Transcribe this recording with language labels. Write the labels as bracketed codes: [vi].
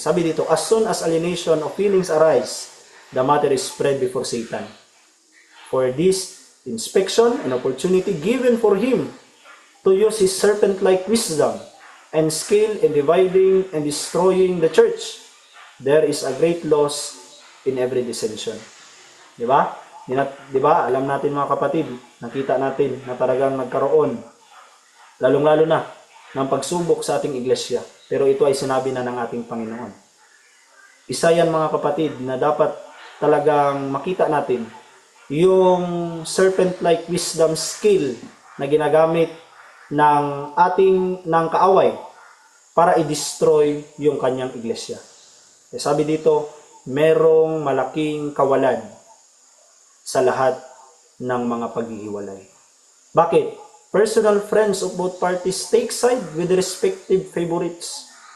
[tl] Sabi dito, [en] as soon as alienation of feelings arise, the matter is spread before Satan. For this inspection and opportunity given for him to use his serpent-like wisdom and skill in dividing and destroying the church, there is a great loss in every dissension. [tl] Di ba? Di ba? Alam natin mga kapatid, nakita natin na talagang nagkaroon, lalong-lalo na, ng pagsubok sa ating iglesia. Pero ito ay sinabi na ng ating Panginoon. Isa yan mga kapatid na dapat talagang makita natin yung [en] serpent-like wisdom skill [tl] na ginagamit ng kaaway para i-destroy yung kanyang iglesia. Sabi dito, merong malaking kawalan sa lahat ng mga paghihiwalay. Bakit? [en] Personal friends of both parties take side with the respective favorites.